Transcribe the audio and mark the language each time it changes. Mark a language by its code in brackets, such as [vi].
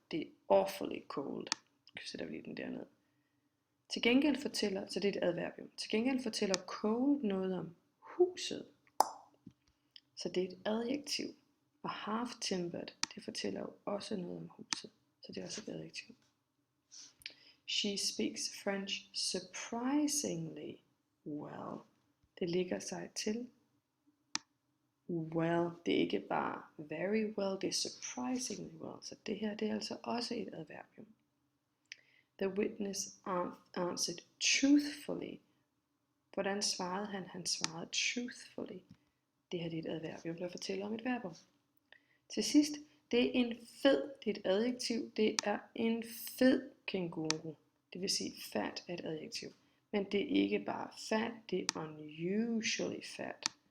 [da] Det er awfully cold. Så sætter vi lige den derned. Til gengæld fortæller, så det er et adverbium. Til gengæld fortæller cold noget om huset. Så det er et adjektiv. Og half-timbered, det fortæller jo også noget om huset. Så det er også et adjektiv. [en] She speaks French surprisingly well. [da] Det ligger sig til well. Det er ikke bare very well, det er surprisingly well. Så det her, det er altså også et adverbium. [en] The witness answered truthfully. [da] Hvordan svarede han? Han svarede truthfully. Det her det er et adverbium, der fortæller om et verbum. Til sidst, det er en fed, det er et adjektiv, det er en fed kænguru. Det vil sige, fat er et adjektiv. Men det er ikke bare fat, det er unusually fat.